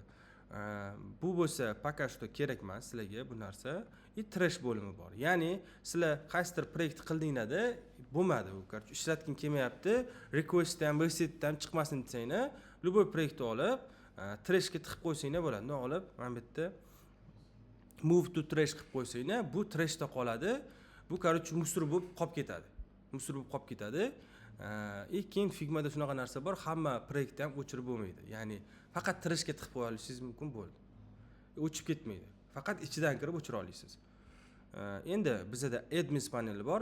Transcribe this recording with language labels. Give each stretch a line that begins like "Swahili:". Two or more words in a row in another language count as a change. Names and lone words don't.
Uzbek: Bu bo'lsa
Russian: пока что
Uzbek: kerak emas sizlarga bu narsa. Trash bo'limi bor. Ya'ni sizlar qaysidir proyekt qildinglarda bo'lmadi u. Короче, ishlatging kelmayapti, request ham, website ham chiqmasin desanglar, любой proyektni olib, trashga tiqib qo'ysanglar bo'ladi. Uni olib, mana bu yerda
English: move to trash
Uzbek: qilib qo'ysanglar, bu trashda qoladi. Bu короче musor bo'lib qolib ketadi. Musor bo'lib qolib ketadi. Keyin Figmada shunaqa narsa bor, hamma proyektni ham o'chirib bo'lmaydi. Ya'ni faqat trashga tiqib qo'ya olishingiz mumkin bo'ldi. O'chib ketmaydi. Faqat ichidan kirib o'chira olasiz. Endi bizda admin paneli bor.